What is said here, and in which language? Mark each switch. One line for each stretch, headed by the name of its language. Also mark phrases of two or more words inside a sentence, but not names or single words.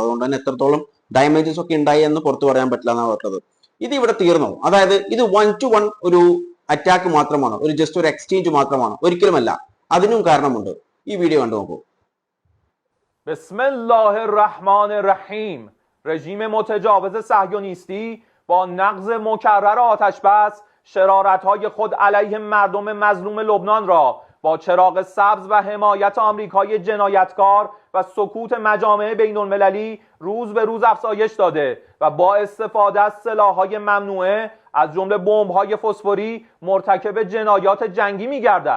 Malayalam: അതുകൊണ്ട് തന്നെ എത്രത്തോളം ഡാമേജസ് ഒക്കെ ഉണ്ടായി എന്ന് പുറത്തു പറയാൻ പറ്റില്ല എന്നാണ് പറഞ്ഞത്. ഇത് ഇവിടെ തീർന്നു. അതായത് ഇത് 1-to-1 ഒരു അറ്റാക്ക് മാത്രമാണ്, ജസ്റ്റ് ഒരു എക്സ്ചേഞ്ച് മാത്രമാണ്, ഒരിക്കലുമല്ല. അതിനും കാരണമുണ്ട്. ഈ വീഡിയോ കണ്ടു നോക്കൂ.
Arabic: بسم الله الرحمن الرحيم.
Persian: رژیم متجاوز صهیونیستی با نقض مکرر آتش بس شرارت‌های خود علیه مردم مظلوم لبنان را با چراغ سبز و حمایت آمریکای جنایتکار و سکوت مجامع بین‌المللی روز به روز افزایش داده و با استفاده از سلاح‌های ممنوعه از جمله بمب‌های فسفوری مرتکب جنایات جنگی می‌گردد.